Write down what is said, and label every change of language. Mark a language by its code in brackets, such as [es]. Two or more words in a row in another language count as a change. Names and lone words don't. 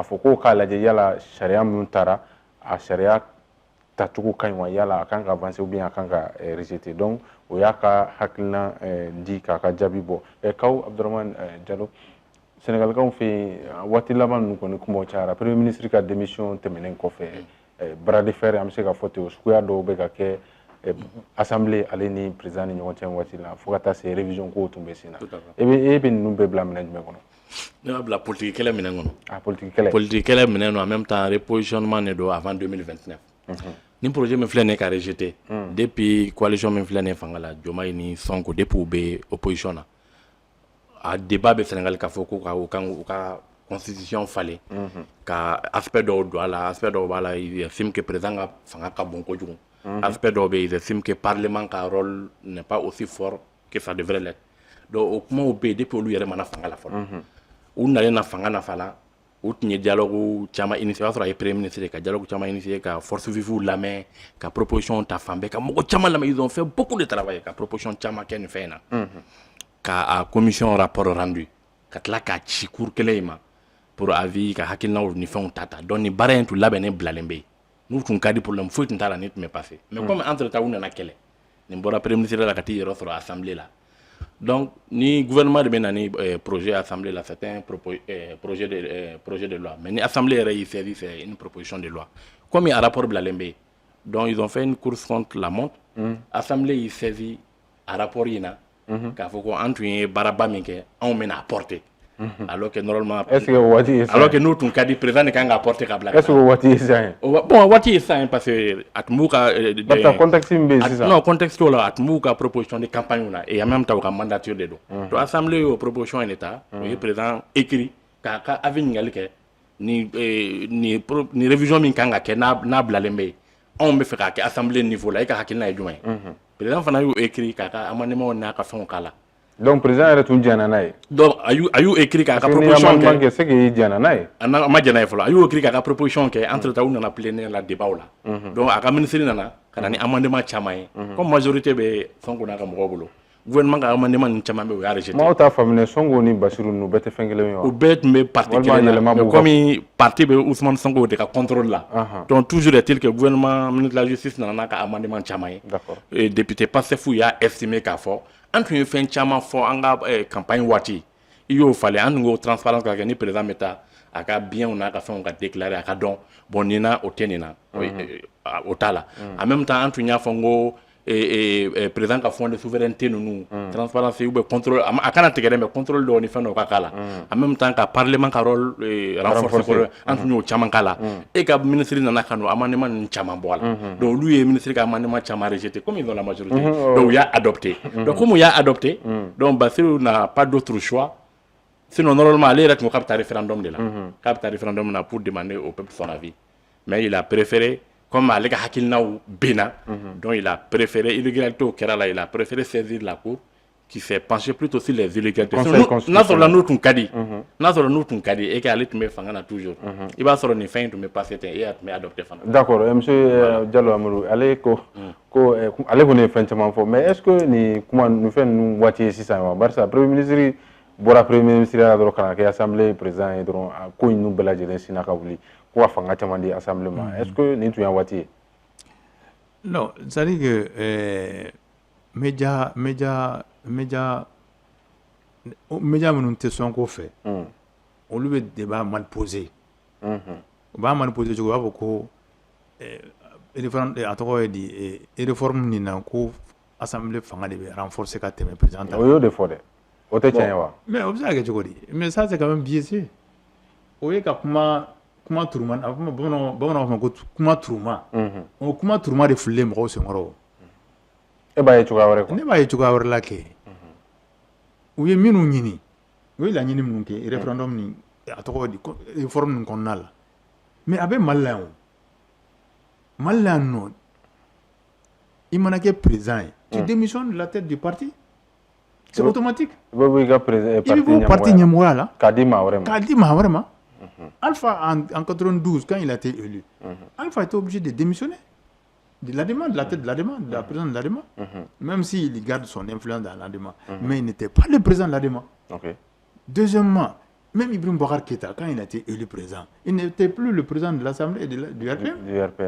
[bm] fɔ k'o k'a lajɛ yala sariya minnu taara a sariya tacogo ka ɲi wa yala a kan ka avancer [fr] ou bien [bm] a kan ka rejeter donc o y'a ka hakilina di k'a ka jaabi bɔ Kawu Abdramane Diallo Sénégalikaw fɛ yen waati laban ninnu kɔni kumaw cayara [fr] premier ministre [bm] ka démission tɛmɛnen kɔfɛ [fr] bras de fer [bm] an bɛ se ka fɔ ten o suguya dɔw bɛ ka kɛ Assemblée ale ni président ni ɲɔgɔn cɛ waati la fo ka taa se révision ko tun bɛ sen na e bɛ ninnu bɛɛ bila minɛ jumɛn kɔnɔ? Ne b'a bila politique kɛlɛ minɛ kɔnɔ. Ah, politique kɛlɛ [fr] minɛ en même temps repositionnement de do avant 2029. [bm] Ni projet min filɛ nin ka rejeté depuis coalition min filɛ nin fanga la Diomaye ni Sonko depuis u bɛ opposition na a débat bɛ Sénégal k'a fɔ ko u ka constitution falen ka aspect dɔw don a la aspect dɔw b'a la [fr] il estime que [bm] président ka fanga ka bon kojugu. Aspect dɔw bɛ [fr] ils estiment que parlement ka rôle n'est pas aussi fort que ça devrait l'être. [bm] Donc o kumaw bɛ yen depuis olu yɛrɛ mana fanga la fɔlɔ u nalen na fanga nafa la u tun ye dialogue caman initié o y'a sɔrɔ a ye [fr] premier ministre [bm] ka dialogue caman initié ka [fr] force vive [bm] lamɛn ka proposition ta fan bɛɛ ka mɔgɔ caman lamɛn [fr] ils ont fait beaucoup de travail [bm] ka proposition caman kɛ nin fɛn in na ka commission rapport rendu ka tila k'a ci cour kelen in ma [fr] pour avis [bm] ka hakilinaw ni fɛnw ta donc ni baara in tun labɛnnen bilalen bɛ yen n'u tun ka di problème foyi tun t'a la ni tun bɛ passé [fr] mais comme entre temps [bm] u nana kɛlɛ nin bɔra [fr] premier ministre [bm] la ka t'i yɛrɛ sɔrɔ assemblée la donc ni gouvernement de bɛ na ni projet assemblée la [fr] c'est un projet de loi mais [bm] ni assemblée yɛrɛ y'i saisi [fr] c'est une proposition de loi comme [bm] a rapport bilalen bɛ yen [fr] donc ils ont fait une course contre la montre [bm] assemblée y'i saisi a rapport in na k'a fɔ ko an tun ye baaraba min kɛ anw bɛna apporter [fr] alors que normalement alors que nous [bm] tun ka di président de kan ka apporter ka bila [fr] est-ce que [bm] o waati ye sisan ye bon waati ye sisan [fr] parce que [bm] a tun b'u ka contexte min bɛ yen sisan non contexte o la a tun b'u ka [fr] proposition de campagne [bm] na [fr] et en même temps [bm] u ka mandature de don donc assemblée y'o proposition in de ta o ye président écrit k'a ka avis ɲininkali kɛ ni révision min kan ka kɛ n'a bilalen bɛ yen anw bɛ fɛ k'a kɛ assemblée niveau la e ka hakilina ye jumɛn ye président fana y'o écrit k'a ka amendement n'a ka fɛnw k'a la Donc président yɛrɛ tun jɛnna n'a ye. Donc a y'u écrit k'a ka proposition kɛ. [fr] c'est que [bm] i jɛnna n'a ye. A ma jɛn n'a ye fɔlɔ. A y'u écrit k'a ka proposition kɛ [fr] entre temps [bm] u nana plénière la débat la. Donc a ka ministre nana ka na ni amendement caman ye. [fr] Comme majorité [bm] bɛ Sonko n'a ka mɔgɔw bolo. Gouvernement ka amendement ninnu caman bɛ u y'a rejeté. Maaw t'a faamuya Sonko ni Basiru ninnu bɛɛ tɛ fɛn kelen ye wa. U bɛɛ tun bɛ parti kelen na [fr] mais comme parti [bm] bɛ Ousmane Sonko de ka contrôle la. [fr] Donc toujours est-il que gouvernement ministre de la justice [bm] nana n'a ka amendement caman ye. [fr] D'accord. Et député [bm] Pastef y'a estimé k'a fɔ an tun ye fɛn caman fɔ an ka campagne waati i y'o falen an tun ko transparence ka kɛ ni président bɛ taa a ka biens n'a ka fɛnw ka déclarer a ka dɔn bon nin na o tɛ nin na o t'a la [fr] en même temps [bm] an tun y'a fɔ n ko président ka [fr] fond de souveraineté [bm] ninnu transparence [fr] ou bien contrôle [bm] a kana tigɛ dɛ [fr] mais contrôle [bm] dɔw ni fɛn dɔw ka k'a la en même temps ka parlement ka rôle renforcer an tun y'o caman k'a la e ka ministre nana ka n'o amendement ninnu caman bɔ a la donc olu ye ministre ka amendement caman rejeté [fr] comme ils ont la majorité [bm] donc u y'a adopté donc comme u y'a [fr] adopté donc Bassirou n'a pas d'autre choix sinon normalement [bm] ale yɛrɛ tun ko k'a bɛ taa référendum de la k'a bɛ taa référendum na [fr] pour demander au peuple son avis mais il a préféré comme [bm] ale ka hakilinaw benna [fr] donc il a préféré illégalité au [bm] kɛra la [fr] il a préféré saisir la cour qui s'est penché plutôt sur les illégalités [bm] n'a sɔrɔ la n'o tun ka di n'a sɔrɔ n'o tun ka di [fr] et que [bm] ale tun bɛ fanga na [fr] toujours [bm] i b'a sɔrɔ nin fɛn in tun bɛ passé ten e y'a tun bɛ adopté fana. [fr] D'accord monsieur [bm] Diallo Amadou ale ko ale kɔni ye fɛn caman fɔ [fr] mais est-ce que [bm] nin kuma nin fɛn ninnu waati ye sisan wa barisa [fr] premier ministre [bm] bɔra [fr] premier ministre [bm] la dɔrɔn ka na kɛ assemblée président ye dɔrɔn ko ninnu bɛɛ lajɛlen sinna ka wuli ko ka fanga caman di assemblée ma [fr] est-ce que [bm] nin tun y'a waati ye. [fr] Non, c'est-à-dire que média [bm] minnu tɛ sɔn k'o fɛ olu bɛ [fr] débat mal posé [bm] u b'a [fr] mal posé [bm] cogo u b'a fɔ ko a tɔgɔ ye di réforme nin na ko assemblée fanga de bɛ renforcer ka tɛmɛ président ta. O y'o de fɔ dɛ o tɛ tiɲɛ ye wa. mais o bɛ se ka kɛ cogo di [fr] mais ça c'est quand même biaisé [bm] o ye ka kuma turuma bamananw b'a fɔ ko kuma turuma o kuma turuma de fililen mɔgɔw senkɔrɔ. E b'a ye cogoya wɛrɛ quoi. Ne b'a ye cogoya wɛrɛ la kɛ u ye minnu ɲini u ye laɲini minnu kɛ référendum ni a tɔgɔ di réforme nin kɔnɔna la mais a bɛ Mali la yan o Mali la yan nɔ i mana kɛ président ye [fr] tu démissionnes de la tête du parti c'est automatique. [bm] I bɛ bɔ i ka parti ɲɛmɔgɔya la k'a di maa wɛrɛ ma. K'a di maa wɛrɛ ma. [fr] Alpha en 92 quand il a été élu Alpha était obligé de démissionner de la demande, de la tête de la demande, de la présidence de la demande, même s'il garde son influence dans la demande. Mais il n'était pas le président de la demande. Deuxièmement, même Ibrahim Boubacar Keïta, quand il a été élu président, il n'était plus le président de l'Assemblée et du RPM.